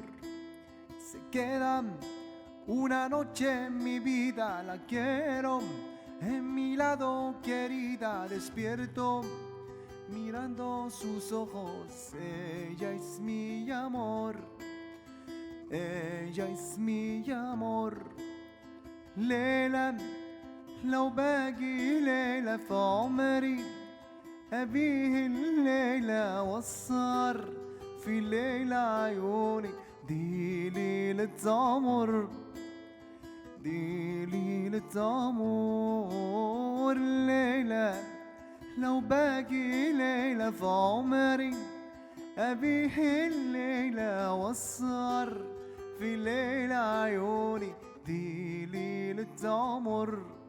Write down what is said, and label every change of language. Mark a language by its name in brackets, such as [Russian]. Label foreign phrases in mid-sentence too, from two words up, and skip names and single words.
[Spanish] Se queda una noche en mi vida, la quiero en mi lado querida, despierto mirando sus ojos, ella es mi amor, ella es mi amor. [Arabic] ليلة لو باقي ليلة في عمري أبيه الليلة والسهر في ليلة عيوني دي ليلة عمر دي ليلة عمر ليلة لو باقي ليلة في عمري أبيه الليلة والسهر في ليلة عيوني دي ليلة عمر